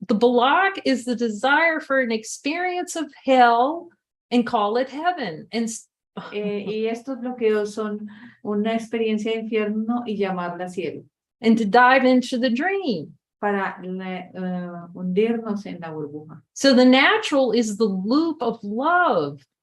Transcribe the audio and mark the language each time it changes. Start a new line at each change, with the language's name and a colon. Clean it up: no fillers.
English: The block is the desire for an experience of hell and call it heaven. And
Spanish: y estos bloqueos son una experiencia de infierno y llamarla cielo.
English: And to dive into the dream.
Spanish: Para hundirnos en la burbuja.
English: So the natural is the loop of love.